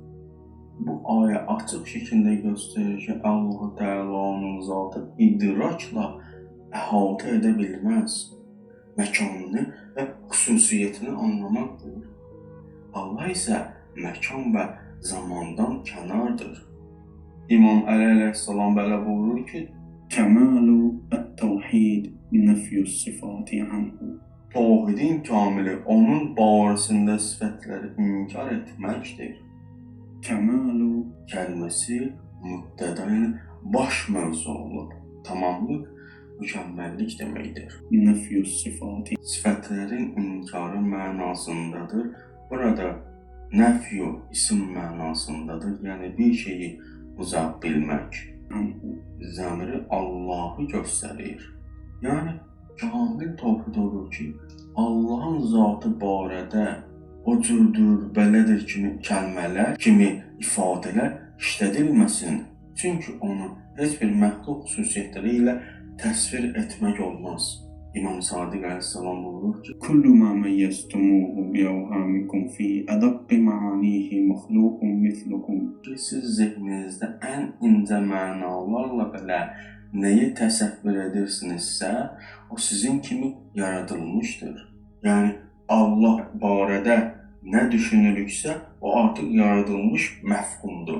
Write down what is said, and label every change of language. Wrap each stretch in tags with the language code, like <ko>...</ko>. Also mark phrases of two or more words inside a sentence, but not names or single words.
<az>Bu ayə açıq şəkildə göstərir ki, Allah Təalanın zatı idrakla əhatə edə bilməz. Məkanını və xüsusiyyətini anlamaqdır. Allah isə məkan və zamandan kənardır. İmam Əli əleyhissalam belə buyurur ki,</az> <ar>كمال التوحيد نفي الصفات عنه.</ar> <az>Tavhidin kamili onun barəsində sifətləri inkar etməkdir.</az> <ar>كمال</ar> <az>Kəlməsi mübtəda, yəni baş mövzu olub. Tamamlıq, mükəmməllik deməkdir.</az> <ar>نفي الصفات</ar> <az>Sifətlərin inkarı mənasındadır. Burada nəfyu isim mənasındadır. Yəni bir şeyi uzaq bilmək.</az> <ar>عنه.</ar> <az>Zəmiri Allahı göstərir. Yəni kamil tavhid odur ki, Allahın zatı barədə o cürdür, belədir kimi kəlmələr, kimi ifadələr işlədilməsin. Çünki onu heç bir məxluq xüsusiyyətləri ilə təsvir etmək olmaz. İmam Sadiq əleyhissalam buyurur ki,</az> <ar>كل ما ميزتموه بأوهامكم في أدق معانيه مخلوق مثلكم.</ar> <az>siz zehninizdə ən incə mənalarla belə nəyi təsəvvür edirsinizsə, o sizin kimi yaradılmışdır. Yəni Allah barədə nə düşünürüksə, o artıq yaradılmış məfhumdur.</az>